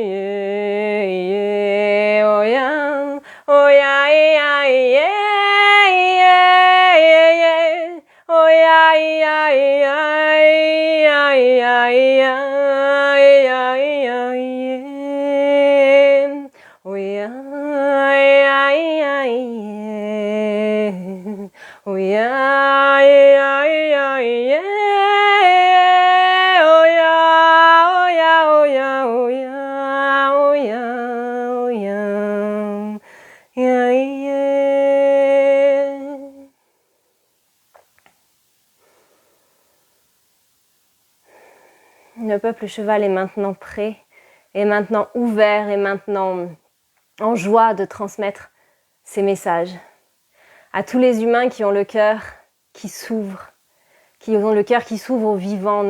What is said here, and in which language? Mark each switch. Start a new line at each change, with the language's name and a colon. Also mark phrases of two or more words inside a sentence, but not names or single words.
French: yeah oh ya oh ya ya yeah oh ya ya ya ya ya ya oh ya oh yeah, yeah, yeah, yeah. Oh yeah, oh yeah, oh yeah, oh yeah, oh yeah, oh yeah, yeah, yeah. Le peuple cheval est maintenant prêt, est maintenant ouvert, est maintenant en joie de transmettre ces messages à tous les humains qui ont le cœur qui s'ouvre, qui ont le cœur qui s'ouvre aux vivants.